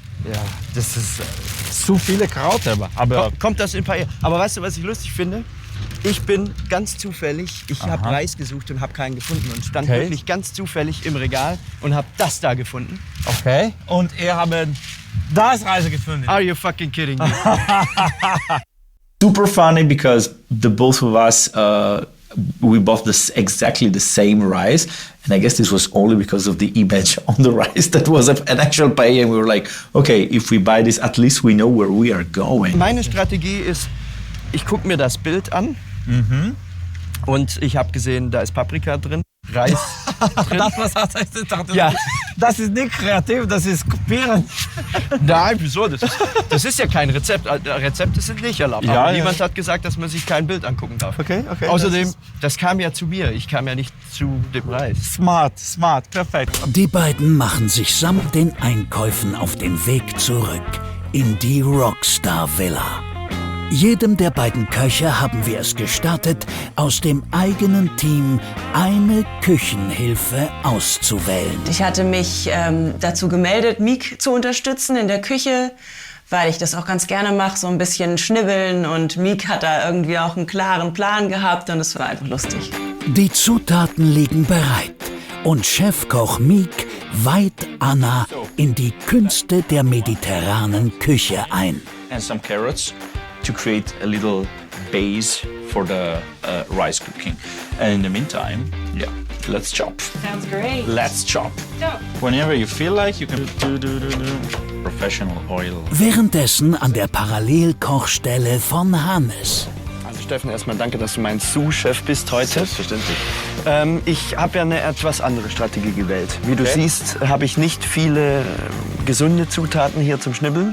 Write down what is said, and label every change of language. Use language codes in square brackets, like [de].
[de] Ja, das ist Zu viele Kraut aber kommt das in Paella. Aber weißt du, was ich lustig finde? Ich bin ganz zufällig, ich habe Reis gesucht und habe keinen gefunden und stand wirklich ganz zufällig im Regal und habe das da gefunden. Okay. Und ihr habt das Reis gefunden. [en] Are you fucking kidding me? Super funny because the both of us we bought exactly the same rice, and I guess this was only because of the image on the rice that was an actual paella, and we were like, okay, if we buy this, at least we know where we are going. [de] Meine Strategie ist, ich gucke mir das Bild an und ich habe gesehen, da ist Paprika drin, Reis drin. Ja. Das ist nicht kreativ, das ist kopieren. Nein, wieso? Das ist ja kein Rezept. Rezepte sind nicht erlaubt. Ja, Aber ja. niemand hat gesagt, dass man sich kein Bild angucken darf. Okay. Außerdem, das kam ja zu mir. Ich kam ja nicht zu dem Reis. Smart, perfekt. Die beiden machen sich samt den Einkäufen auf den Weg zurück in die Rockstar Villa. Jedem der beiden Köche haben wir es gestattet, aus dem eigenen Team eine Küchenhilfe auszuwählen. Ich hatte mich dazu gemeldet, Miek zu unterstützen in der Küche, weil ich das auch ganz gerne mache, so ein bisschen schnibbeln. Und Miek hat da irgendwie auch einen klaren Plan gehabt und es war einfach lustig. Die Zutaten liegen bereit und Chefkoch Miek weiht Anna in die Künste der mediterranen Küche ein. [en] And some carrots to create a little base for the rice cooking. And in the meantime, let's chop. Sounds great. Let's chop. Whenever you feel like, you can do. Professional oil. [de] Währenddessen an der Parallelkochstelle von Hannes. Also Steffen, erstmal danke, dass du mein Sous-Chef bist heute. Selbstverständlich. Ich habe ja eine etwas andere Strategie gewählt. Wie du siehst, habe ich nicht viele gesunde Zutaten hier zum Schnibbeln.